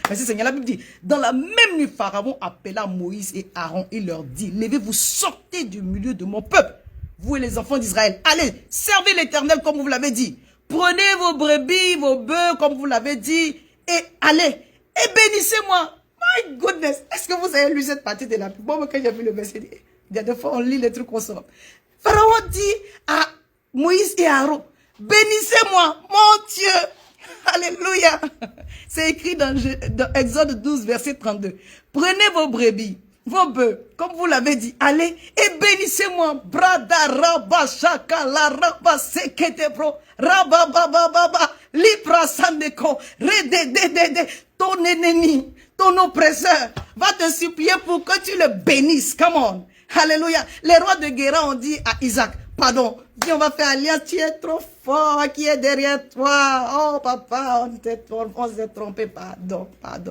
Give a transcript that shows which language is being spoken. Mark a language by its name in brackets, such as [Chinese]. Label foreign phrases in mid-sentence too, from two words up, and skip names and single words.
[French] Merci Seigneur, la Bible dit, dans la même nuit, Pharaon appela Moïse et Aaron, il leur dit, levez-vous, sortez du milieu de mon peuple, vous et les enfants d'Israël, allez, servez l'Éternel comme vous l'avez dit. Prenez vos brebis, vos bœufs, comme vous l'avez dit, et allez, et bénissez-moi. [English] My goodness, [French] est-ce que vous avez lu cette partie de la Bible? Bon, quand j'ai vu le verset, il y a des fois, on lit les trucs qu'on sort. Pharaon dit à Moïse et Aaron, bénissez-moi, mon Dieu. Alléluia. C'est écrit dans Exode 12, verset 32. Prenez vos brebis, vos bœufs, comme vous l'avez dit, allez et bénissez-moi. Brada rabba shaka la rabba sekete bro rabba baba baba libra sandeko redededede. Ton ennemi, ton oppresseur va te supplier pour que tu le bénisses. [English] Come on. Alléluia. [French] Les rois de Guéra ont dit à Isaac, pardon, viens, on va faire alliance, tu es trop fort, qui est derrière toi? Oh papa, on s'est trompé, pardon, pardon.